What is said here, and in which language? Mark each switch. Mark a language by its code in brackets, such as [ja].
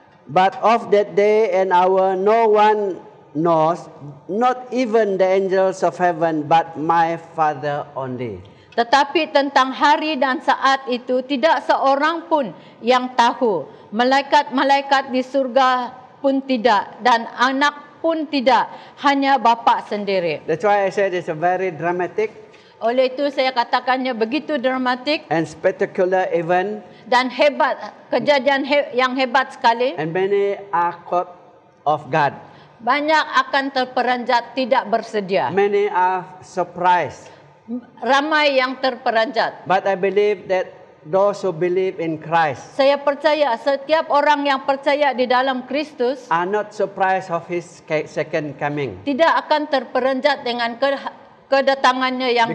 [en] but of that day and hour no one knows, not even the angels of heaven, but my Father only. [ms] tetapi tentang hari dan saat itu tidak seorang pun yang tahu. Malaikat-malaikat di surga pun tidak, dan anak pun tidak, hanya Bapa sendiri. [en] That's why I said it's a very dramatic [ms] Oleh itu saya katakannya begitu dramatik [en] and spectacular event, [ms] dan hebat, kejadian yang hebat sekali. [en] and many are caught off guard. [ms] Banyak akan terperanjat, tidak bersedia. [en] Many are surprised. [ms] Ramai yang terperanjat. [en] But I believe that those who believe in Christ [ms] Saya percaya setiap orang yang percaya di dalam Kristus [en] are not surprised of His second coming. [ms] tidak akan terperanjat dengan kedatangannya yang